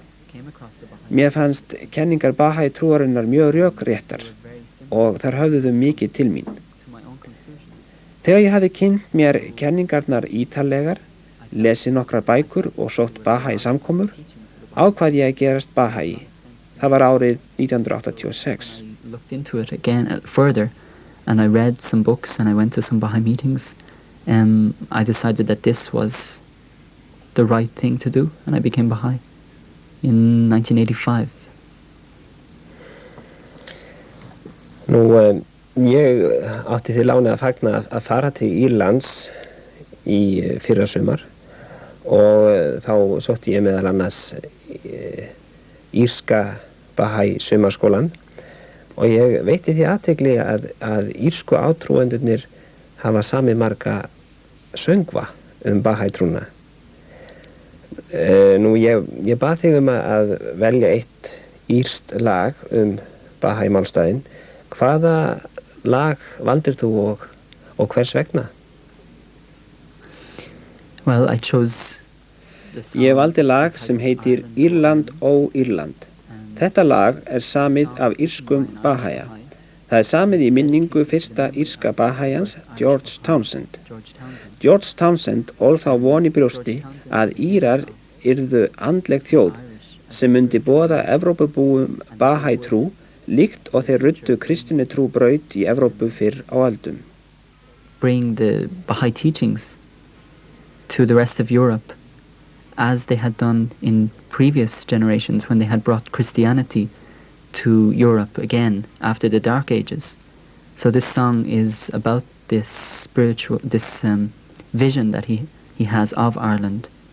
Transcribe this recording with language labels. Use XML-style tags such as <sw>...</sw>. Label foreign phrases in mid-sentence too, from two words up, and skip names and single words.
<is>Mér fannst kenningar Baha'i-trúarinnar mjög rökréttar og þær höfðuðu mikið til mín. Þegar ég hafði kynnt mér kenningarnar ítarlegar, lesið nokkrar bækur og sótt Baha'i-samkomur, ákvað ég að gerast Baha'i. Það var árið 1986.</is> <en>I looked into it again further and I read some books and I went to some Baha'i meetings. I decided that this was the right thing to do and I became Baha'i in 1985.</en> <is>Nú, ég átti því láni að fagna að fara til Írlands í fyrrasumar og þá sótti ég meðal annars írska Baha'i sumarskólan og ég veitti því athygli að írsku átrúendurnir hafa samið marga söngva Baha'i-trúna. Nú, ég bað þig að velja eitt írskt lag Baha'i-málstæðin. Hvaða lag valdir þú og hvers vegna?</is> <en>Well, I chose</en> <is>Ég valdi lag sem heitir Írland, ó Írland. Þetta lag samið af írskum Baha'ja. Það samið í minningu fyrsta írska Bahæjans, George Townsend. George Townsend ól þá von í brjósti að Írar yrðu andleg þjóð sem myndi boða Evrópubúum Bahæ trú líkt og þeir ruddu kristinni trú braut í Evrópu fyrr á öldum.</is> <en>Bring the Baha'i teachings to the rest of Europe as they had done in previous generations when they had brought Christianity to Europe again after the Dark Ages. So this song is about this spiritual, this vision that he has of Ireland.</en>